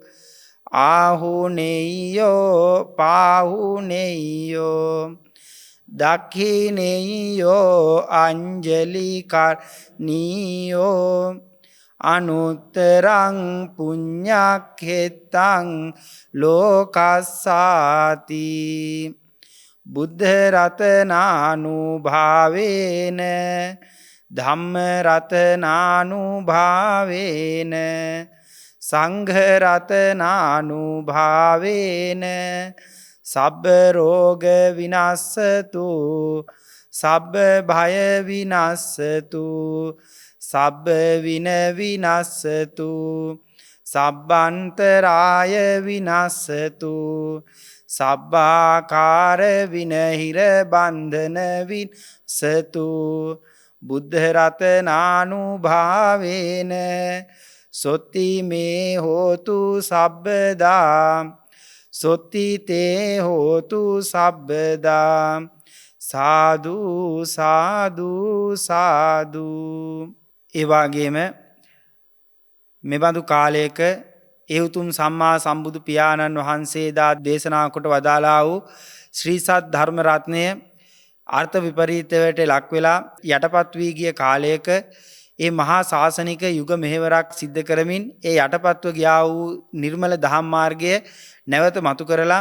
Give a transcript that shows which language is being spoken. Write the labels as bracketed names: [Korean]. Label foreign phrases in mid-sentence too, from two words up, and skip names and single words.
[Pali] ආහුනේයෝ පාහුනේයෝ දක්ඛිනේයෝ අංජලිකරණීයෝ අනුත්තරං පුඤ්ඤක්ඛෙත්තං ලෝකස්සාති බුද්ධ රතනානුභාවේන ධම්ම රතනානුභාවේන සංඝ රතනානුභාවේන සබ්බ රෝග විනස්සතු සබ්බ භය විනස්සතු සබ්බ වින විනස්සතු සබ්බන්තරාය විනස්සතු සබ්බාකාර විනහිර බන්ධන විනස්සතු බුද්ධ රතනානුභාවේන සොත්ති මේ හෝතු සබ්බදා සොත්ති තේ හෝතු සබ්බදා සාදු සාදු සාදු. [Sinhala] ඒ වගේම මෙබඳු කාලයක ඒ උතුම් සම්මා සම්බුදු පියාණන් වහන්සේ දා දේශනා කොට වදාළා වූ ශ්‍රී සත් ධර්ම රත්නය අර්ථ විපරීතයට ලක් වෙලා යටපත් වී ගිය කාලයක ඒ මහා ශාසනික යුග මෙහෙවරක් සිද්ධ කරමින් ඒ යටපත්ව ගියා වූ නිර්මල දහම් මාර්ගය නැවත මතු කරලා